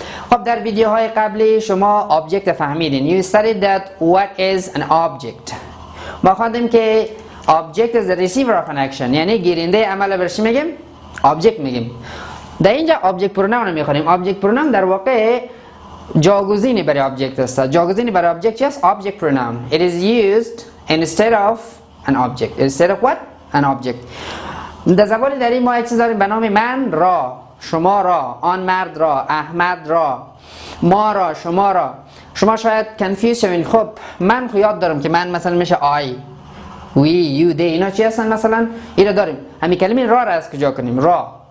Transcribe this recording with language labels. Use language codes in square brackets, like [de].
[fa] خب در ویدیوهای قبلی شما object فهمیدین. [en] You studied that what is an object. [fa] ما خواندیم که [en] object is the receiver of an action. [fa] یعنی گیرنده عمل برش میگیم؟ object میگیم. در اینجا object pronoun رو میخونیم. object pronoun در واقع جاگزینی برای object است. جاگزینی برای object چی است؟ [en] object pronoun. It is used instead of an object. Instead of what? An object. [fa] در زبان دری ما یک چیز داریم به نام من را، شما را، آن مرد را، احمد را، ما را، شما را. شما شاید کنفیوز شوین. خب من خو یاد دارم که من مثلا میشه I, we, you, they. اینا چی هستن؟ مثلا اینا داریم. همین کلمه را از کجا کنیم؟ را.